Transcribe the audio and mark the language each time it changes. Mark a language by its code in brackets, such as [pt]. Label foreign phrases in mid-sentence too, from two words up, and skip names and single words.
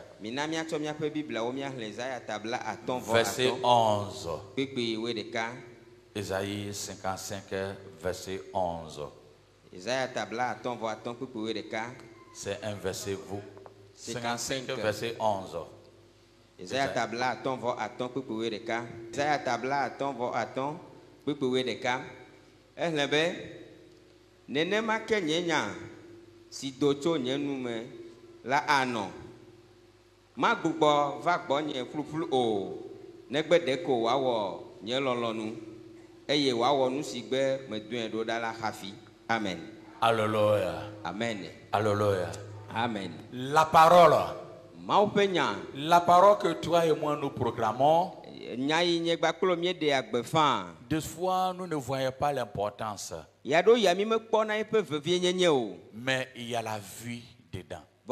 [fr] Verset 11. Ésaïe 55, verset 11. C'est un verset vous. 55, verset 11. [ee] Si doto nye nume la ano ma gbugbo va gbo nye fluflu o negbe deko wa wo nye lolonu eye wa wo nu si gbe medun do da la hafi. [fr] Amen. Alléluia. Amen. Alléluia. Amen. La parole. [ee] Ma penya. [fr] La parole que toi et moi nous proclamons. Des fois, nous ne voyons pas l'importance. Mais il y a la vie dedans.